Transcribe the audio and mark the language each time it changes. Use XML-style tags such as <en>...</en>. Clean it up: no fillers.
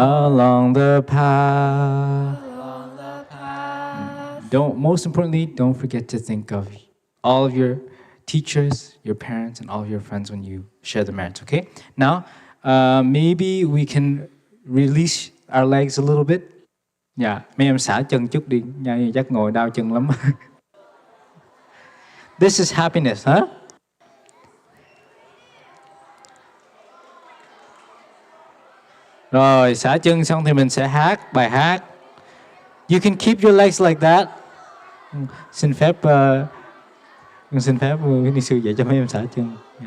<en>along the path. along the path. Most importantly, don't forget to think of all of your teachers, your parents, and all of your friends when you share the merits, okay? Now, maybe we can release our legs a little bit.</en> <vi>Dạ, mấy em xả chân chút đi, nha, chắc ngồi đau chân lắm.</vi> <en>This is happiness, huh?</en> <vi>Rồi, xả chân xong thì mình sẽ hát bài hát.</vi> <en>You can keep your legs like that.</en> <vi>Xin phép Ni sư dạy cho mấy em xả chân.</vi>